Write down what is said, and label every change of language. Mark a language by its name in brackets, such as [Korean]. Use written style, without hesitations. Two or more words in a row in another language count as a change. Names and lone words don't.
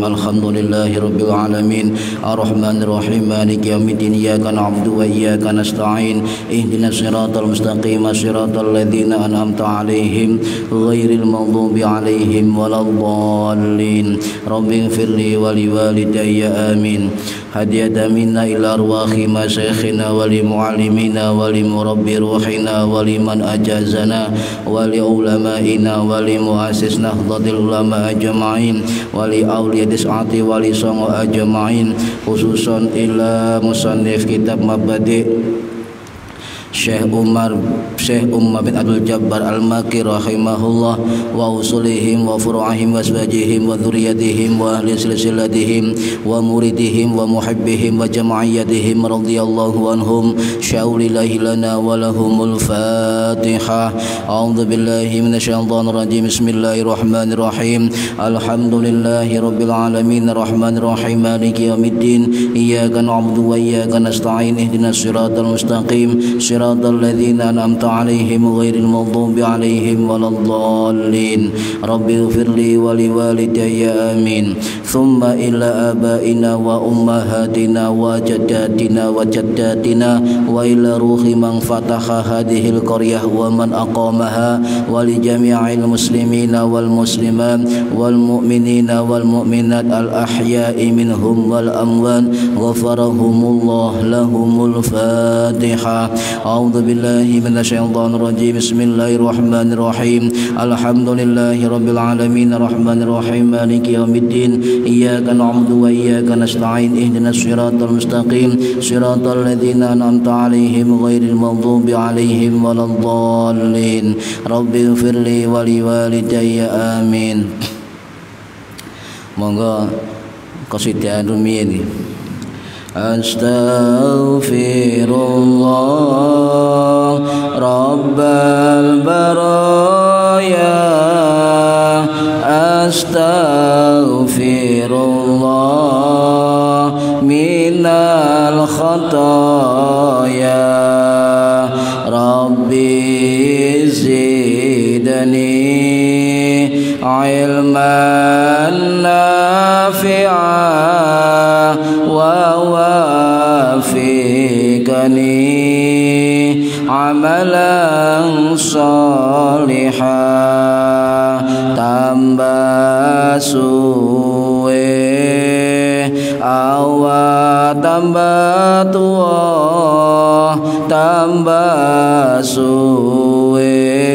[Arabic] الحمد لله رب العالمين. الرحمن الرحيم. مالك يوم الدين. إياك نعبد وإياك نستعين. اهدنا الصراط المستقيم. صراط الذين أنعمت عليهم غير المغضوب عليهم ولا الضالين. رب اغفر لي ولوالدي آمين. هدية منا إلى أرواح مشايخنا ولمعلمينا ولمربي روحنا ولمن أجازنا ولعلمائنا ولمؤسس nahdlatul ulama أجمعين ولأولياء التسعة wali songo أجمعين، خصوصا إلى مصنف كتاب Mabadi' Syekh Umar bin Abdul Jabbar Al-Makki رحمه الله وأصولهم وفروعهم وأشباحهم وذرياتهم وأهل سلسلتهم ومريديهم ومحبيهم وجماعاتهم رضي الله عنهم. شيء لله لنا ولهم الفاتحة. أعوذ بالله من الشيطان الرجيم. بسم الله الرحمن الرحيم. الحمد لله رب العالمين الرحمن الرحيم مالك يوم الدين. إياك نعبد وإياك نستعين. اهدنا الصراط المستقيم صراط الذين أنعمت عليهم غير المغضوب عليهم ولا الضالين. رب اغفر لي ولوالدي آمين. ثم إلى آبائنا وأمهاتنا وجداتنا وجداتنا وإلى روح من فتح هذه القرية ومن أقامها ولجميع المسلمين والمسلمات والمؤمنين والمؤمنات الأحياء منهم والأموات غفر الله لهم الفاتحة. أعوذ بالله من الشيطان الرجيم. بسم الله الرحمن الرحيم. الحمد لله رب العالمين الرحمن الرحيم مالك يوم الدين. إياك نعبد وإياك نستعين. اهدنا الصراط المستقيم صراط الذين أنعمت عليهم غير المغضوب عليهم ولا الضالين. رب اغفر لي ولوالدي آمين. [Javanese] Monggo qasidah rumiyin. [Arabic] أستغفر الله رب البرايا. أستغفر الله من الخطايا. رب زدني علما نافعا ووفقني عملا صالحا. [Javanese] Tambah suwe awak tambah tua, tambah suwe